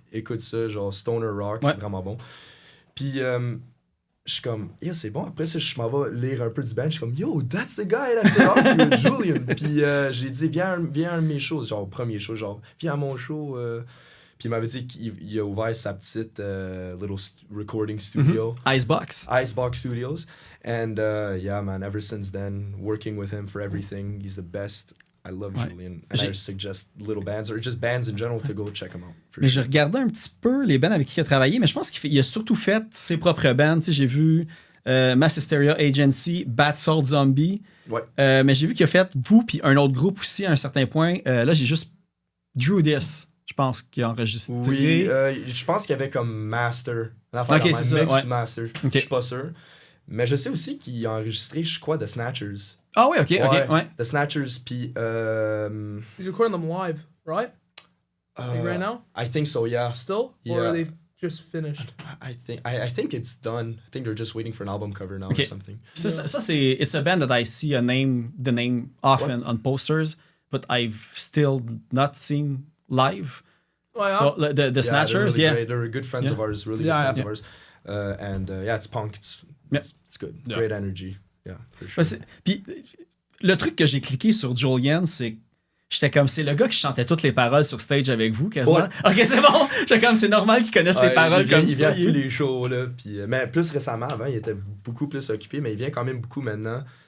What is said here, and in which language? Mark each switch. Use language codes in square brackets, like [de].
[fr] Écoute ça, genre Stoner Rock, c'est vraiment bon. Puis je suis comme yo c'est bon. Après ça je m'en vais lire un peu du band, je suis comme yo [en] that's the guy that the rock, [fr] Julian. Puis j'ai dit viens à un de mes shows, genre premier show, genre viens à mon show. Puis il m'avait dit qu'il a ouvert sa petite little recording studio. Icebox Studios. [en] And yeah man, ever since then working with him for everything, he's the best. I love Julian. And I suggest little bands or just bands in general to go check him out. [fr] Mais je regardais un petit peu les bands avec qui il a travaillé, mais je pense qu'il a surtout fait ses propres bands. Tu sais, j'ai vu Mass Hysteria Agency, Bat Sword Zombie. Ouais. Mais j'ai vu qu'il a fait vous puis un autre groupe aussi à un certain point. Là, j'ai juste Drew This, je pense, qui a enregistré. Oui, je pense qu'il y avait comme Master. Ok, c'est ça. Ouais. Master. Okay. Je suis pas sûr. Mais je sais aussi qu'il a enregistré, je crois, The Snatchers. Ah oui, ok. The Snatchers, puis... [en] He's recording them live, right? Like right now? I think so, yeah. Still? Yeah. Or are they just finished? I think it's done. I think they're just waiting for an album cover now or something. [fr] Ça c'est... [en] It's a band that I see the name often on posters, but I've still not seen live. Oh, yeah. So the Snatchers, They're good friends of ours, really good friends of ours. And it's punk, it's good. Yeah. Great energy. Yeah, for sure. [fr] Puis le truc que j'ai cliqué sur Julian, c'est que j'étais comme, c'est le gars qui chantait toutes les paroles sur stage avec vous, quasiment. Ouais. Ok, c'est bon. J'étais comme, c'est normal qu'ils connaissent les paroles comme ça. Il vient à tous les shows, là. Puis, mais plus récemment, avant, il était beaucoup plus occupé, mais il vient quand même beaucoup maintenant.